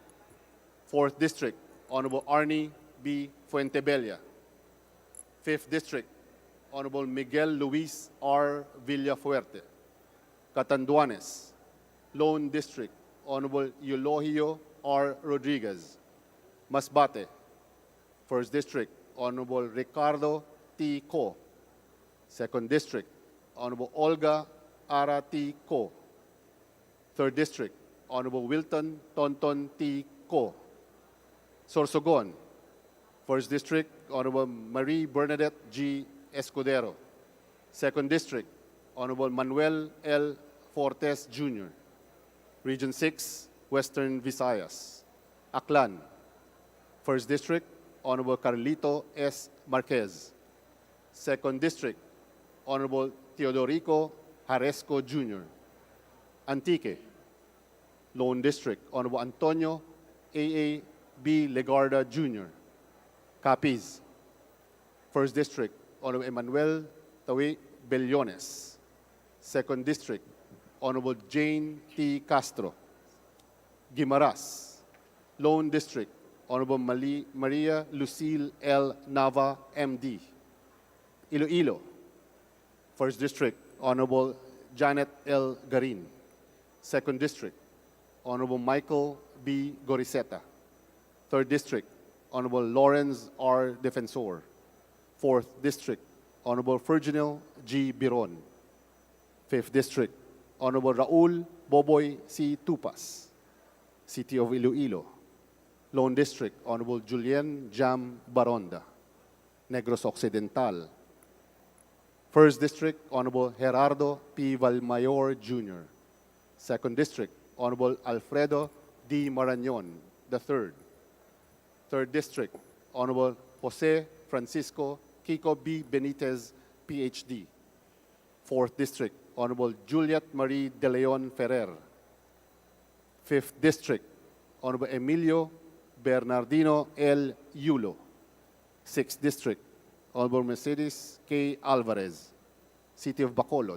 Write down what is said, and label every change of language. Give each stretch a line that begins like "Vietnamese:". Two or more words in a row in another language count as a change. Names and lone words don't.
English: 4th District, Honorable Arnie B. Fuentebella. 5th District, Honorable Miguel Luis R. Villafuerte. Catanduanes, Lone District, Honorable Eulogio R. Rodriguez. Masbate, 1st District, Honorable Ricardo T. Co. 2nd District, Honorable Olga Ara T. Co. 3rd District, Honorable Wilton Tonton T. Co. Sorsogon, 1st District, Honorable Marie Bernadette G. Escudero. 2nd District, Honorable Manuel L. Fortes Jr. Region 6, Western Visayas. Aklan, 1st District, Honorable Carlito S. Marquez. 2nd District, Honorable Teodorico Haresco Jr. Antique, Lone District, Honorable Antonio A.A. B. Legarda Jr. Capiz, 1st District, Honorable Emmanuel Tawi Bellones. 2nd District, Honorable Jane T. Castro. Guimaras, Lone District, Honorable Maria Lucille L. Nava, MD. Iloilo, 1st District, Honorable Janet L. Garin. 2nd District, Honorable Michael B. Goriseta. 3rd District, Honorable Lawrence R. Defensor. 4th District, Honorable Virginal G. Biron. 5th District, Honorable Raul Boboy C. Tupas, City of Iloilo. Lone District, Honorable Julien Jam Baronda, Negros Occidental. 1st District, Honorable Gerardo P. Valmayor Jr. 2nd District, Honorable Alfredo D. Marañon III. 3rd District, Honorable Jose Francisco Kiko B. Benitez, PhD. 4th District, Honorable Juliet Marie De Leon Ferrer. 5th District, Honorable Emilio Bernardino L. Yulo. 6th District, Honorable Mercedes K. Alvarez, City of Bacolod.